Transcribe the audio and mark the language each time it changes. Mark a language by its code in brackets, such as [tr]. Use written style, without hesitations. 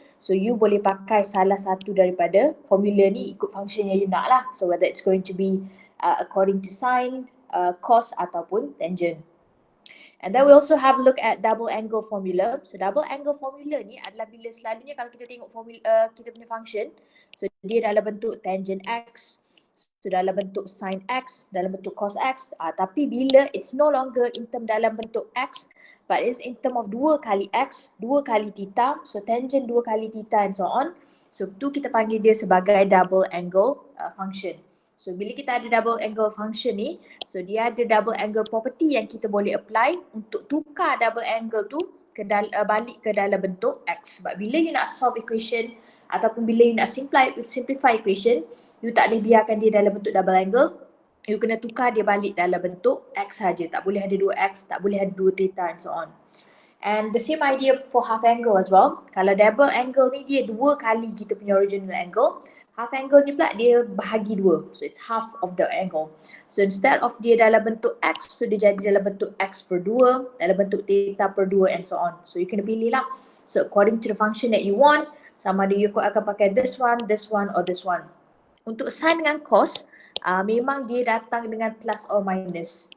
[ms] So you boleh pakai salah satu daripada formula ni ikut function yang you nak lah. [en] So whether it's going to be according to sine, cos ataupun tangent. And then we also have a look at double angle formula. [ms] So double angle formula ni adalah bila selalunya kalau kita tengok formula kita punya function, so dia dalam bentuk tangent x, so dalam bentuk sin x, dalam bentuk cos x. Tapi bila [en] it's no longer in term [ms] dalam bentuk x, [en] but it's in term of 2 kali x, 2 kali theta, so tangent 2 kali theta and so on. [ms] So tu kita panggil dia sebagai double angle function. So bila kita ada double angle function ni, so dia ada double angle property yang kita boleh apply untuk tukar double angle tu ke balik ke dalam bentuk x. Sebab bila you nak solve equation ataupun bila you nak simplify equation, you tak boleh biarkan dia dalam bentuk double angle. You kena tukar dia balik dalam bentuk x saja. Tak boleh ada 2x, tak boleh ada 2 theta and so on. [en] And the same idea for half angle as well. [ms] Kalau double angle ni dia 2 kali kita punya original angle. Half angle ni pula dia bahagi 2. [en] So it's half of the angle. So instead of [ms] dia dalam bentuk x, so dia jadi dalam bentuk x per 2, dalam bentuk theta per 2 [en] and so on. [ms] So you kena pilih lah. [en] So according to the function that you want, [ms] sama ada [en] you akan pakai this one or this one. [ms] Untuk sin dengan cos, memang dia datang dengan plus or minus.